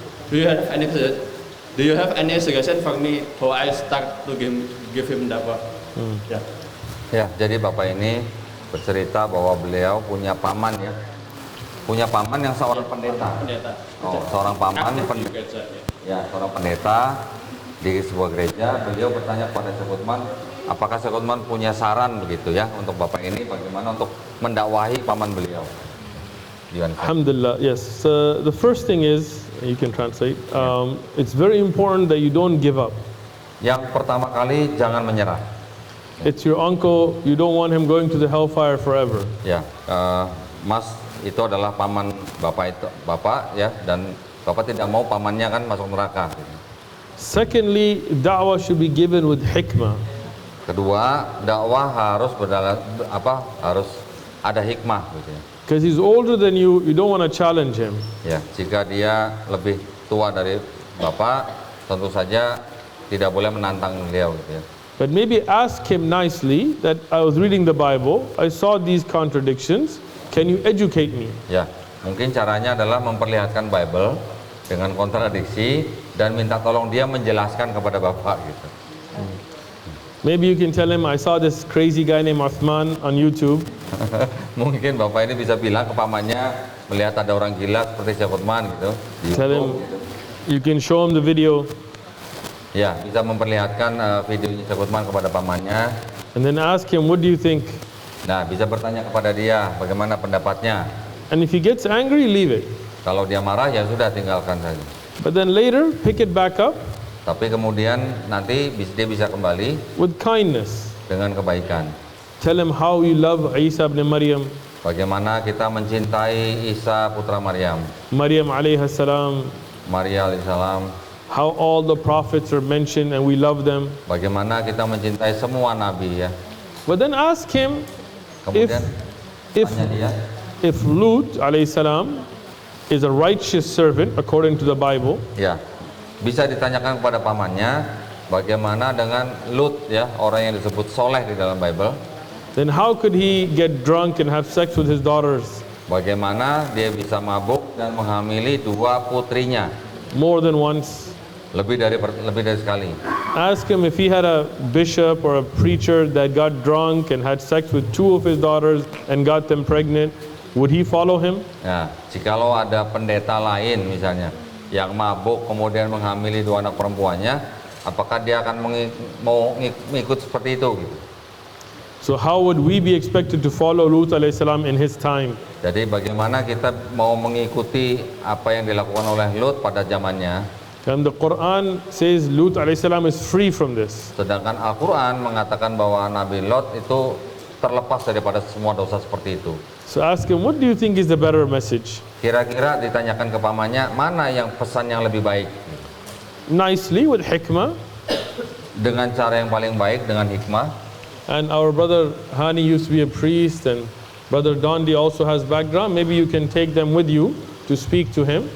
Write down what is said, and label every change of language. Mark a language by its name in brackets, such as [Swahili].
[English] Do you have any suggestion for me how I start to give him da'wah? Yeah. [Indonesian] Ya, jadi Bapak ini bercerita bahwa beliau punya paman ya. Punya paman yang seorang pendeta. Oh, seorang paman pendeta. Ya, seorang pendeta di sebuah gereja. Beliau bertanya kepada Syekh Utsman, apakah Syekh Utsman punya saran begitu ya untuk Bapak ini bagaimana untuk mendakwahi paman beliau? [English] Alhamdulillah, yes. The first thing is, you can translate, it's very important that you don't give up. [Indonesian] Yang pertama kali, jangan menyerah. [English] It's your uncle, you don't want him going to the hellfire forever. [Indonesian] Ya, Mas itu adalah paman Bapak ya, dan Bapak tidak mau pamannya kan masuk neraka. [English] Secondly, da'wah should be given with hikmah. [Indonesian] Kedua, dakwah harus harus ada hikmah gitu ya. [English] Because he's older than you don't want to challenge him. [Indonesian] Ya, jika dia lebih tua dari Bapak, tentu saja tidak boleh menantang beliau gitu ya. [English] But maybe ask him nicely that I was reading the Bible, I saw these contradictions, can you educate me? [Indonesian] Ya, mungkin caranya adalah memperlihatkan Bible dengan kontradiksi dan minta tolong dia menjelaskan kepada Bapak gitu. [English] Maybe you can tell him, I saw this crazy guy named Uthman on YouTube. [Indonesian] Mungkin Bapak ini bisa bilang ke pamannya, melihat ada orang gila seperti Syekh Utsman gitu. [English] Tell him, you can show him the video. [Indonesian] Ya, bisa memperlihatkan videonya Syekh Utsman kepada pamannya. [English] And then ask him, what do you think? [Indonesian] Nah, bisa bertanya kepada dia bagaimana pendapatnya. [English] And if he gets angry, leave it. [Indonesian] Kalau dia marah ya sudah, tinggalkan saja. [English] But then later, pick it back up. [Indonesian] Tapi kemudian nanti dia bisa kembali [English] with kindness. [Indonesian] Dengan kebaikan. [English] Tell him how you love Isa ibn Maryam. [Indonesian] Bagaimana kita mencintai Isa putra Maryam. [Arabic] Maryam alaihi salam. Maria alaihi salam. [English] How all the prophets are mentioned and we love them. [Indonesian] Bagaimana kita mencintai semua nabi ya. [English] But then ask him [Indonesian] kemudian [English] if Lut alaihi salam is a righteous servant according to the Bible. [Indonesian] Ya. Bisa ditanyakan kepada pamannya, bagaimana dengan Lut ya, orang yang disebut soleh di dalam Bible. [English] Then how could he get drunk and have sex with his daughters? [Indonesian] Bagaimana dia bisa mabuk dan menghamili dua putrinya? [English] More than once. [Indonesian] Lebih dari sekali. [English] Ask him if he had a bishop or a preacher that got drunk and had sex with 2 of his daughters and got them pregnant, would he follow him? [Indonesian] Nah, jikalau ada pendeta lain misalnya yang mabuk kemudian menghamili 2 anak perempuannya, apakah dia akan mau ngikut seperti itu gitu? [English] So how would we be expected to follow Lut alayhi salam in his time? [Indonesian] Jadi bagaimana kita mau mengikuti apa yang dilakukan oleh Lut pada zamannya? [English] And the Quran says Lut alayhi salam is free from this. [Indonesian] Sedangkan Al-Quran mengatakan bahwa Nabi Lot itu terlepas daripada semua dosa seperti itu. [English] So ask him, what do you think is the better message? [Indonesian] Kira-kira ditanyakan ke pamannya, mana yang pesan yang lebih baik? [English] Nicely, with hikmah. [Indonesian] Dengan cara yang paling baik, dengan hikmah. [English] And our brother Hani used to be a priest, and brother Dondi also has background. Maybe you can take them with you to speak to him